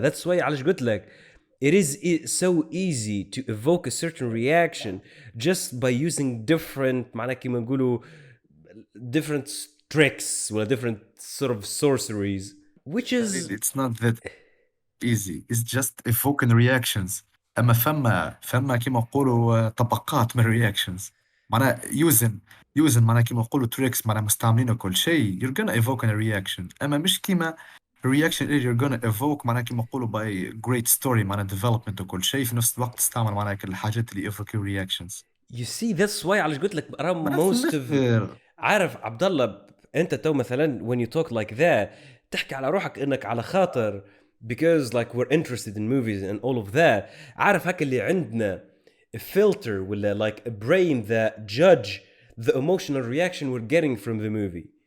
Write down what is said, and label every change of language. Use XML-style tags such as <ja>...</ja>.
<en>That's why علاش قلت لك it is so easy to evoke a certain reaction just by using different</en> <ar>معناه كيما نقولوا</ar> <en>different tricks or different sort of sorceries, which is it's not that easy. It's just evoking reactions.</en> <ar>اما فما كيما نقولوا طبقات من reactions. معناها using معناها كيما نقولوا tricks معناها مستعملين كل شيء</ar> <en>you're gonna evoke a reaction.</en> <ar>اما مش كيما reaction اللي</ar> <en>you're gonna evoke</en> <ar>معناها كيما نقولوا by great story معناها development وكل شيء في نفس الوقت تستعمل معناها كل الحاجات اللي evoke reactions.</ar> <en>You see that's why علاش قلت لك most of عارف عبد الله انت تو مثلا when you talk like that</en> <ar>تحكي على روحك انك على خاطر</ar> <en>because like we're interested in movies and all of that.</en> <ar>عارف هكا اللي عندنا a filter ولا</ar> <en>like a brain that judge the emotional reaction we're getting from the movie.</en>